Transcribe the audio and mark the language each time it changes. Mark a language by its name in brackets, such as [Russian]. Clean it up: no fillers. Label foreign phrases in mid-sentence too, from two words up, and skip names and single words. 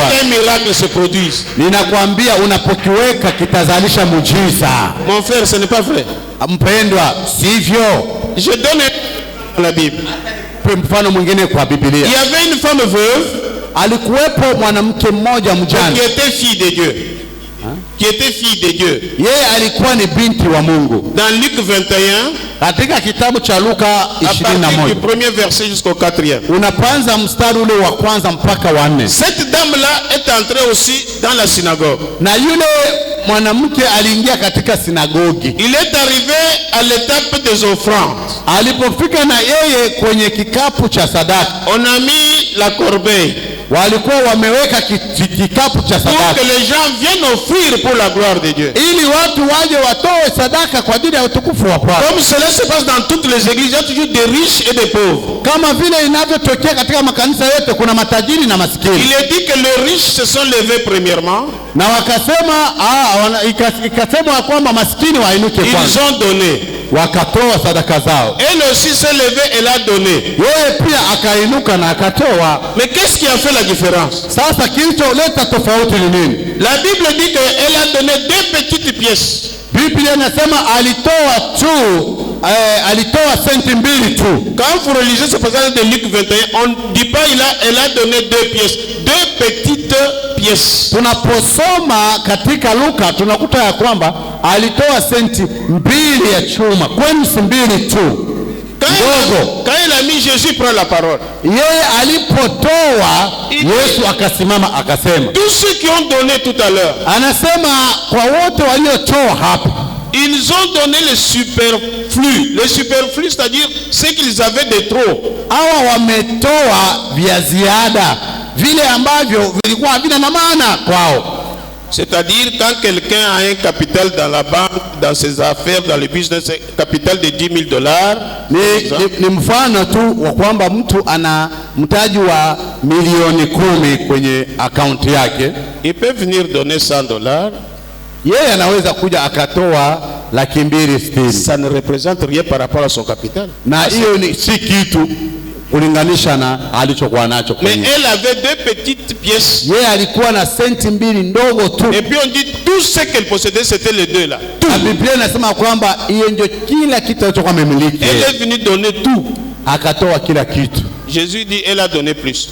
[French] Avec un miracle se produise. [Swahili] Ninakwambia unapokiweka kitazalisha muujiza. [French] Mon frère, ce n'est pas vrai. [Swahili] Mpendwa, sivyo? [French] Je donne la Bible. [Swahili] Mfano mwingine kwa Biblia. [French] Il y avait une femme veuve [Swahili] Alikuwepo mwanamke mmoja mjane [French] qui était fille de Dieu. Qui était fille de Dieu. [Swahili] yeye alikuwa ni binti wa Mungu. [French] Dans Luc 21, [Swahili] Katika kitabu cha Luka [French] à partir 21 du premier verset jusqu'au 4e. [Swahili] unapanza mstari ule wa kwanza mpaka wa 4. [French] Cette dame-là est entrée aussi dans la synagogue. [Swahili] Na yule mwanamke aliingia katika sinagogi. [French] Il est arrivé à l'étape des offrandes. [Swahili] Alipofika na yeye kwenye kikapu cha sadaka, [French] On a mis la corbeille. [Swahili] walikuwa wameweka kikapu cha [French] pour [Swahili] sadaka [French] que les gens viennent offrir pour la gloire de Dieu. [Swahili] ili watu waje watoe sadaka kwa ajili ya utukufu wa Bwana. [French] Comme cela se passe dans toutes les églises, il y a toujours des riches et des pauvres. [Swahili] Kama vile inavyotokea katika makanisa yote, kuna matajiri na maskini. [French] Il est dit que les riches se sont levés premièrement. [Swahili] Na wakasema ikasemwa kwamba maskini wainuke [French] Ils [Swahili] kwanza, [French] ont donné. [Swahili] wakatoa sadaka zao. [French] Elle aussi s'est levée, elle a donné. [Swahili] Yeye pia akainuka na akatoa. [French] Mais qu'est-ce qui a fait la différence? [Swahili] Sasa kilicholeta tofauti ni nini? [French] La Bible dit qu'elle a donné 2 petites pièces. [Swahili] Biblia inasema alitoa senti mbili tu. [French] Quand vous relisez ce passage de Luc 21, on ne dit pas elle a donné 2 pièces, 2 petites pièces. [Swahili] Tunaposoma katika Luka tunakuta ya kwamba alitoa senti mbili ya chuma, kwensi mbili tu. [French] Quand il a mis, Jésus prend la parole. [Swahili] Yeye alipotoa, Yesu akasimama akasema, [French] tous ceux qui ont donné tout à l'heure, [Swahili] anasema kwa wote waliotoa hapa, [French] ils ont donné le superflu. Le superflu, c'est-à-dire ce qu'ils avaient de trop. [Swahili] Hawa wametoa vya ziada, vile ambavyo vilikuwa havina na maana kwao. [French] C'est-à-dire quand quelqu'un a un capital dans la banque, dans ses affaires, dans le business, capital de $10,000. [Swahili] Ni mfano tu wa kwamba mtu ana mtaji wa milioni 10 kwenye akaunti yake. [French] Il peut venir donner $100. [Swahili] Yeye anaweza kuja akatoa 260,000. [French] Ça ne représente rien par rapport à son capital. [Swahili] Na hiyo ni si kitu kulinganisha na alichokuwa nacho. [French] Mais elle avait 2 petites pièces. [Swahili] Yeye alikuwa na senti mbili ndogo tu. [French] Et puis on dit tout ce qu'elle possédait, c'était les 2 là. [Swahili] Na Biblia inasema kwamba hiyo ndio kila kitu alichokuwa amemiliki. [French] Elle est venue donner tout. [Swahili] Akatoa kila kitu. [French] Jésus dit elle a donné plus.